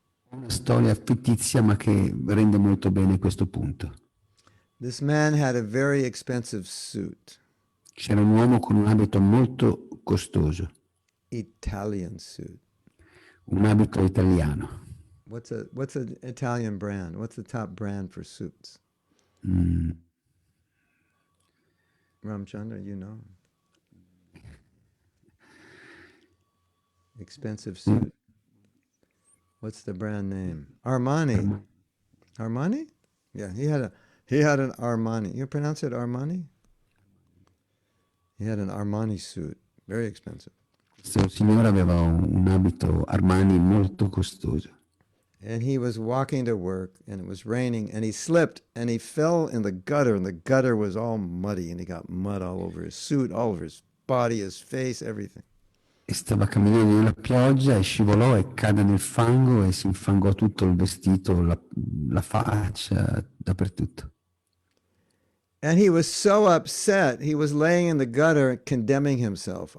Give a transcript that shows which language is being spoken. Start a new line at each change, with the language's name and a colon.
Italian: Una storia fittizia ma che rende molto bene questo punto.
English: This man had a very expensive suit,
Italian: C'era un uomo con un abito molto costoso,
English: Italian suit.
Italian: un abito italiano.
English: What's an Italian brand? What's the top brand for suits? Ramchandra, you know. Expensive suit. What's the brand name? Armani. Armani? Yeah, he had an Armani. You pronounce it Armani? He had an Armani suit, very expensive.
Italian: Questo signore aveva un abito Armani molto costoso.
English: And he was walking to work, and it was raining, and he slipped, and he fell in the gutter, and the gutter was all muddy, and he got mud all over his suit, all over his body, his face, everything.
Italian: E stava camminando nella pioggia e scivolò e cadde nel fango e si infangò tutto il vestito, la faccia, dappertutto.
English: And he was so upset, he was laying in the gutter condemning himself.